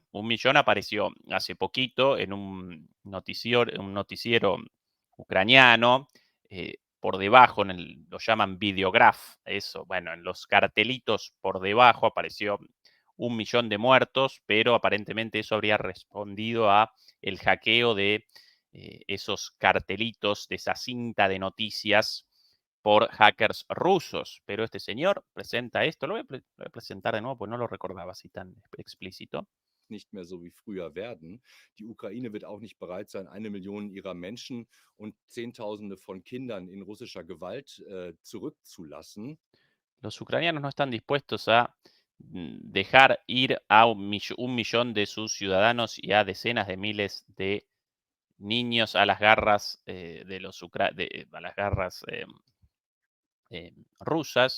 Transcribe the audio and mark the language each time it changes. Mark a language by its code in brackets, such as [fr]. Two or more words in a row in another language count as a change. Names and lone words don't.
[es] 1 millón apareció hace poquito en un noticiero ucraniano, por debajo, lo llaman videograph, eso, bueno, en los cartelitos por debajo apareció 1 millón de muertos, pero aparentemente eso habría respondido a el hackeo de esos cartelitos, de esa cinta de noticias por hackers rusos. Pero este señor presenta esto, lo voy a presentar de nuevo, porque no lo recordaba así tan explícito. [de] Nicht mehr so wie früher werden. Die Ukraine wird auch nicht bereit sein, 1 Million ihrer Menschen und Zehntausende von Kindern in russischer Gewalt zurückzulassen. [es] Los ucranianos no están dispuestos a dejar ir a 1 millón de sus ciudadanos y a decenas de miles de niños a las garras a las garras rusas.